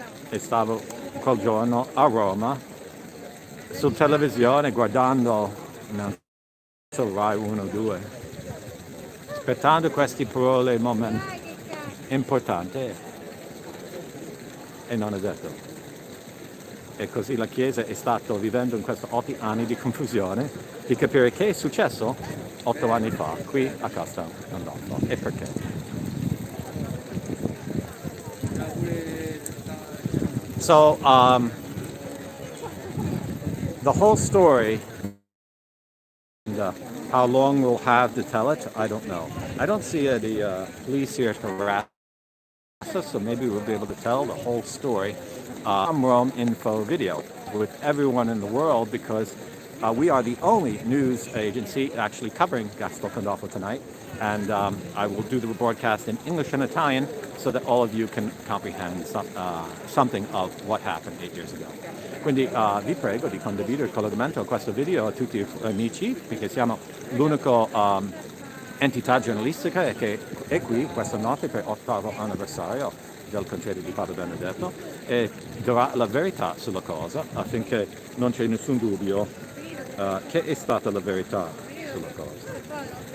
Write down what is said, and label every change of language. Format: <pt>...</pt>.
<it>E stavo quel giorno a Roma, su televisione, guardando, non so, Rai 1 o 2, aspettando queste parole, momento importante, e non è detto. E così la Chiesa è stata vivendo in questi 8 anni di confusione, di capire che è successo 8 anni fa qui a Castel Gandolfo e perché.</it> <en>So the whole story, and how long we'll have to tell it, I don't know. I don't see the police here to harass us, so maybe we'll be able to tell the whole story from Rome Info Video with everyone in the world, because we are the only news agency actually covering Castel Gandolfo tonight, and I will do the broadcast in English and Italian so that all of you can comprehend something of what happened 8 years ago.</en> <it>Quindi vi prego di condividere il collegamento a questo video a tutti gli amici, perché siamo l'unico entità giornalistica che è qui questa notte per 8º anniversario del concedo di Papa Benedetto, e darà la verità sulla cosa affinché non c'è nessun dubbio che è stata la verità sulla cosa.</it>